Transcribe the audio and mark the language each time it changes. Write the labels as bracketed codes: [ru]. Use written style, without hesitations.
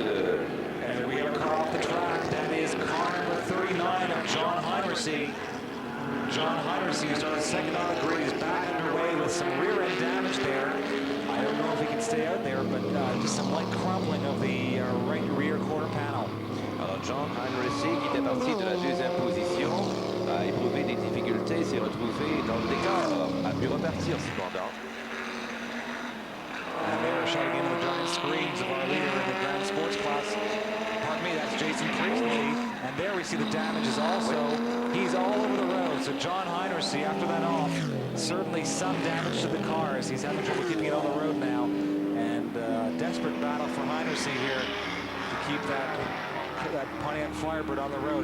[en] And we have a car off the track. That is car number 39 of John Heinrichsey. John Heinrichsey, who started second on the grid, is back underway with some rear end damage there. I don't know if he can stay out there, but just some light crumbling of the right rear quarter panel. [fr] Alors John Heinrichsey, qui était parti de la 2e position, a éprouvé des difficultés, s'est retrouvé dans le décor, a pu repartir cependant. [en] And they're shutting into the giant screens of our leader in the Grand Sports class. Pardon me, that's Jason Priestley. And there we see the damages also. He's all over the road. So John Heinrichsey, after that off, certainly some damage to the cars. He's having trouble keeping it on the road now. And desperate battle for Heinrichsey here to keep that Pontiac Firebird on the road.